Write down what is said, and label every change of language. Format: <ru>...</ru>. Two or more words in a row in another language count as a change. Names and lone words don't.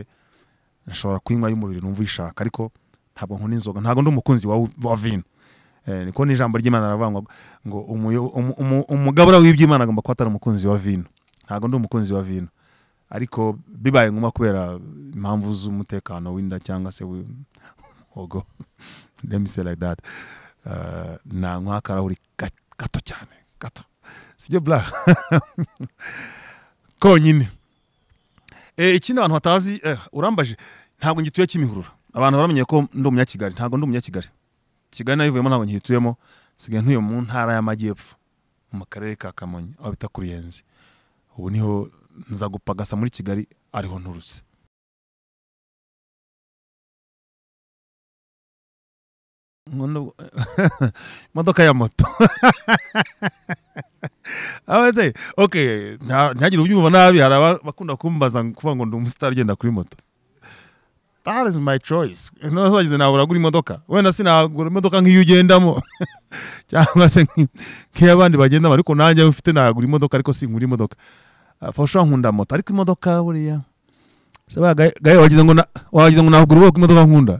<rw>Nshobora kuyinywa y'umubiri numva ishaka, ariko ntabwo nkunda inzoga, ntabwo ndi umukunzi wa vino. Niko n'ijambo ry'Imana ravuga ngo umugabura w'iby'Imana agomba kuba atari umukunzi wa vino. Ntabwo ndi umukunzi wa vino, ariko bibaye nguma kubera impamvu z'umutekano w'inda cyangwa se ogo,</rw> <en>let me say like that,</en> <rw>nanywa akarahuri gato cyane, gato, sibyo bla konyine. Ikindi abantu batazi, urambaje, ntabwo ngituye Kimihurura. Abantu baramenye ko ndi umunyakigali, ntabwo ndi umunyakigali. Kigali nayivuyemo ntabwo ngihituyemo, sigaye ntuye mu ntara y'Amajyepfo mu karere ka Kamonyi aho bita ku Ruyenzi. Ubu niho nza gupagasa muri Kigali, ariho nturutse. Imodoka ya moto. Okay, ntihagire ubyumva nabi, hari abakunda kumbaza kuvuga ngo ndi umustar ugenda kuri moto.</rw> <en>That is my choice.</en> <rw>Nagize nabura gura imodoka, wenda sinagura imodoka nk'iyo ugendamo cyangwa se nk'abandi bagenda, ariko nanjye ufite nagura imodoka, ariko singura imodoka. Fasha nkunda moto, ariko imodoka buriya gaye wagize ngo nagura imodoka nkunda.</rw>